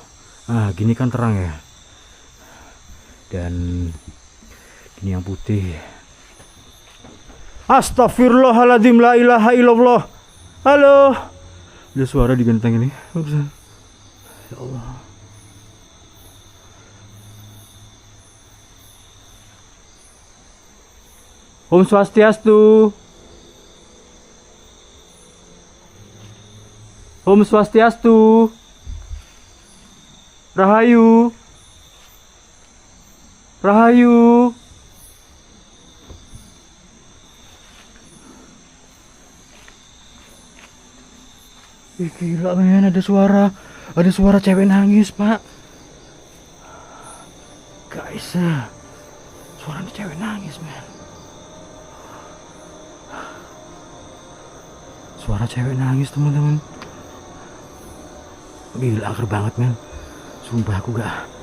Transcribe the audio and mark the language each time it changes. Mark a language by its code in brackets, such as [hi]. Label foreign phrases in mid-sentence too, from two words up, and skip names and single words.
[id] Nah, gini kan terang ya. Dan ini yang putih. [ar] أستغفر الله العظيم، لا إله إلا الله. [id] Halo. Ada suara di genteng ini. Ya Allah. [ban] Om Swastiastu. Om Swastiastu. Rahayu. Rahayu. [id] Ih, gila men, ada suara cewek nangis pak guys. Suaranya cewek nangis men, suara cewek nangis teman-teman. Gila, angker banget men, sumpah aku gak.